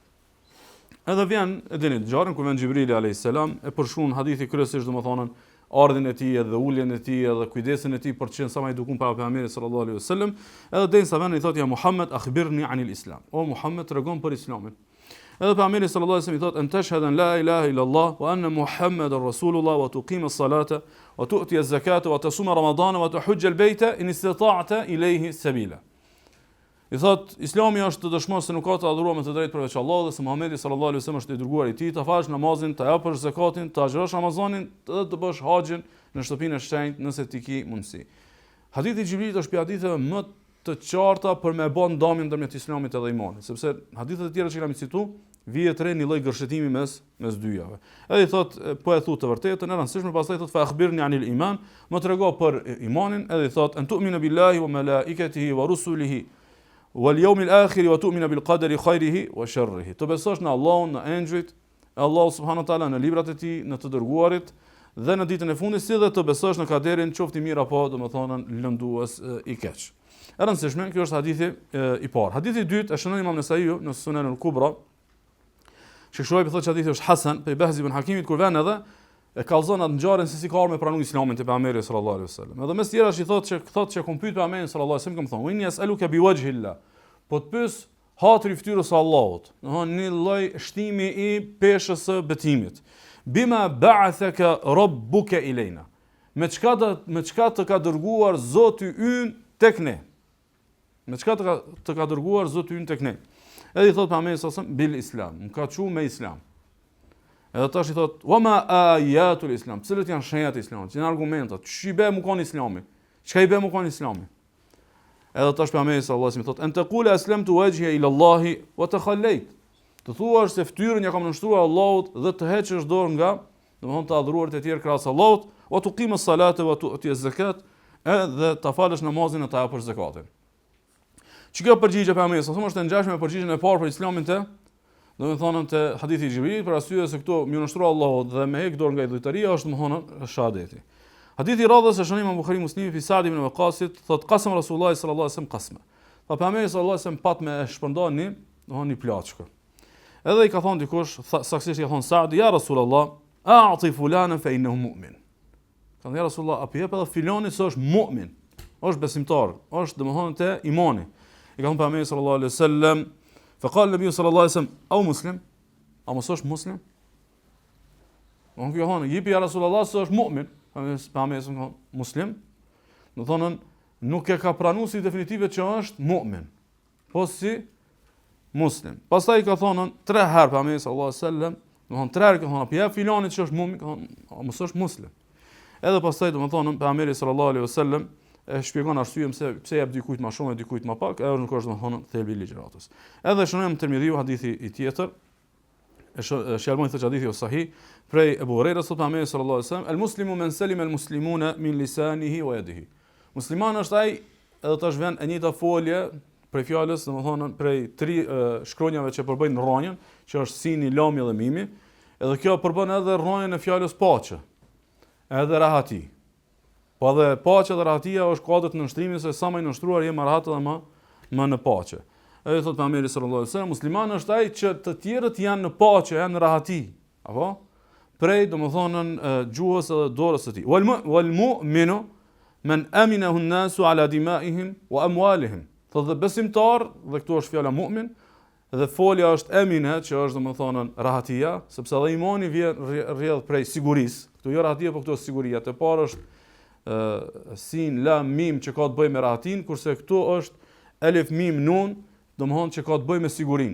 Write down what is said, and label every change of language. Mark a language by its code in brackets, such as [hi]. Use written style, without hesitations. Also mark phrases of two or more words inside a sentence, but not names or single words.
[sq] Edhe vjen e dini ngjarën kur vjen Xhibrili [ar] عليه السلام [sq] e përshkruan hadithi kryesisht domethënë ardhin e tij dhe uljen e tij dhe kujdesin e tij për të qenë sa më edukun para pejgamberit [ar] صلى الله عليه وسلم. [sq] Edhe derisa vjen i thotë [ar] يا محمد أخبرني عن الإسلام. [sq] O Muhammed tregon për islamin. Edhe pejgamberi [ar] صلى الله عليه وسلم [sq] i thotë [ar] أن تشهد أن لا إله إلا الله وأن محمدا رسول الله وتقيم الصلاة وتؤتي الزكاة وتصوم رمضان وتحج البيت إن استطعت إليه سبيلا. [sq] I thot, Islami është të dëshmosh se nuk ka të adhuruar me të drejtë përveç Allahut dhe se Muhamedi [ar] صلى الله عليه وسلم [sq] është i dërguar i tij, të falësh namazin, të japësh zakatin, të agjërosh Ramazanin dhe të bësh haxhin në shtëpinë e shenjtë nëse ti ke mundësi. Hadithi i Xhibrilit është për haditheve më të qarta për me bën ndamjen ndërmjet Islamit edhe imanit, sepse hadithet e tjera që kemi cituar vihet re një lloj gërshetimi mes dyjave. Edhe i thot, po e thu të vërtetën, e rëndësishme, pastaj thot [ar] فأخبرني عن الإيمان, [sq] më trego për imanin, edhe i thot [ar] أن تؤمن بالله وملائكته ورسله. واليوم الآخر وتؤمن بالقدر خيره وشره. [sq] Të besosh në Allahun, në engjëjt, [ar] الله سبحانه وتعالى, [sq] në librat e tij, në të dërguarit dhe në ditën e fundit, si dhe të besosh në kaderin, qoftë i mirë apo domethënë lëndues i keq. E rëndësishme, kjo është hadithi i parë. Hadithi i dytë e shënon Imam Nesaiu në Sunan al-Kubra. Sheikh Shuaib thotë që hadithi është hasan, pe Bahz ibn Hakimit kur vjen edhe e kallzon atë ngjarjen se si ka ardhur me pranu Islamin te pejgamberi [ar] صلى الله عليه وسلم. [sq] Edhe mes tjerash i thotë që kom pyet pejgamberin [ar] صلى الله عليه وسلم, [sq] thonë: [ar] "إني أسألك بوجه الله." [sq] Po të pyes hatri fytyrës së Allahut. Domthon një lloj shtimi i peshës së betimit. [ar] بما بعثك ربك إلينا. [sq] Me çka të ka dërguar Zoti ynë tek ne. Me çka të ka dërguar Zoti ynë tek ne. Edhe i thotë pejgamberi [ar] صلى الله عليه وسلم بالإسلام. [sq] Më ka thënë me Islam. Edhe tash i thotë: [ar] "وما آية الإسلام." [sq] Cilët janë shenjat e Islamit? Janë argumentat. Ç'i bë më kon Islami? Çka i bë më kon Islami? Edhe tash pejgamberi [ar] صلى الله عليه وسلم thotë: "أن تقول أسلمت وجهي إلى الله وتخليت." [sq] Të thuash se fytyrën ja kam nënshtruar Allahut dhe të heqësh dorë nga, domethënë të adhuruarit e tjerë krahas Allahut, [ar] وتقيم الصلاة وتؤتي الزكاة, [sq] edhe ta falësh namazin e ta japësh zakatin. Çka përgjigje pejgamberi [ar] صلى الله عليه وسلم [sq] është e ngjashme me përgjigjen e parë për Islamin të domethënë te hadithi i Xhibrilit, për arsye se këto më nënshtrua Allahut dhe me hek dorë nga idhujtaria është domethënë shahadeti. Hadithi i radhës e shënon Imam Buhari Muslimi fi Sa'd ibn Waqasit, thot [ar] قسم رسول الله صلى الله عليه وسلم قسما. [sq] Pa pejgamberi [ar] صلى الله عليه وسلم [sq] pat me shpërndani, domethënë një plaçkë. Edhe i ka thonë dikush, saktësisht i ka thonë Sa'd, [ar] يا رسول الله أعط فلانا فإنه مؤمن. [sq] Ka thonë [ar] يا رسول الله, [sq] apo jep edhe filonit se është mu'min, është besimtar, është domethënë te imani. I ka thonë pejgamberi [ar] صلى الله عليه وسلم, فقال النبي صلى الله عليه وسلم او مسلم او مش مسلم [sq] unë thonë jipi [ar] يا رسول الله [sq] se është mu'min, pejgamberi thonë muslim, do thonë nuk e ka pranuar si definitive që është mu'min, po si muslim. Pastaj ka thonë 3 herë pejgamberi [ar] صلى الله عليه وسلم, [sq] do thonë 3 herë ka thonë ja filanit që është mu'min, ka thonë mos është muslim. Edhe pastaj do thonë pejgamberi [ar] صلى الله عليه وسلم [sq] e shpjegon arsyeën pse jep dikujt më shumë e dikujt më pak, ajo nuk është domethënë thelbi i ligjëratës. Edhe shënojmë Tirmidhiu hadithi i tjetër, shjalmoi thotë hadithi o sahih, prej Abu Hurairës thotë Muhamedi [ar] صلى الله عليه وسلم, "المسلم من سلم المسلمون من لسانه ويده." [sq] Muslimani është ai, edhe tash vjen e njëjta folje prej fjalës, domethënë prej 3 shkronjave që përbëjnë rronjën, që është sini, lami dhe mimi, edhe kjo përbën edhe rronjën e fjalës paqe, edhe rahati. Po edhe paqja dhe rahatia është kuadër të nënshtrimit se sa më i nënshtruar je më rahat dhe më në paqe. Edhe thot pejgamberi [ar] صلى الله عليه وسلم, [sq] muslimani është ai që të tjerët janë në paqe, janë në rahati, apo? Prej domethënën gjuhës edhe dorës së tij. [ar] والمؤمن من أمنه الناس على دمائهم وأموالهم. [sq] Thotë dhe besimtar, dhe këtu është fjala mu'min, dhe folja është emine, që është domethënën rahatia, sepse edhe imani vjen rrjedh prej sigurisë. Këtu jo rahatia, por këtu është siguria. Te parë është sin, lam, mim që ka të bëjë me rahatin, kurse këtu është elif, mim, nun, domethënë që ka të bëjë me sigurinë.